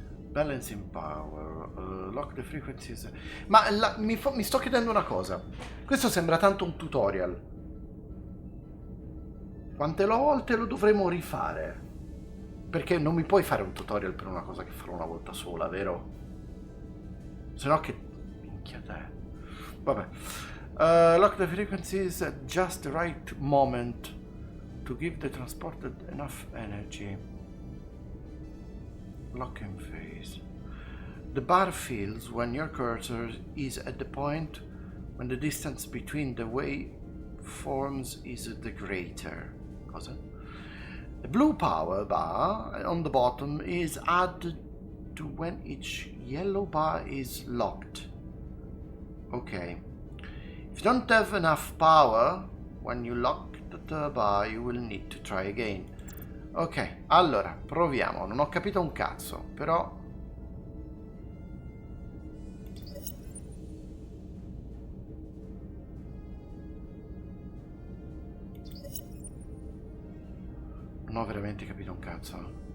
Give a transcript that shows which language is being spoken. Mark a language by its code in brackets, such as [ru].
[en] Balancing power, lock the frequencies. [it] Ma mi sto chiedendo una cosa. Questo sembra tanto un tutorial. Quante volte lo dovremo rifare? Perché non mi puoi fare un tutorial per una cosa che farò una volta sola, vero? Se no che... minchia te. Vabbè. [en] Lock the frequencies at just the right moment to give the transported enough energy. Lock in phase. The bar fills when your cursor is at the point when the distance between the waveforms is the greater. [it] Cosa? [en] The blue power bar on the bottom is added to when each yellow bar is locked. Okay. If you don't have enough power when you lock the third bar, you will need to try again. [it] Ok, allora, proviamo. Non ho capito un cazzo, però... Non ho veramente capito un cazzo.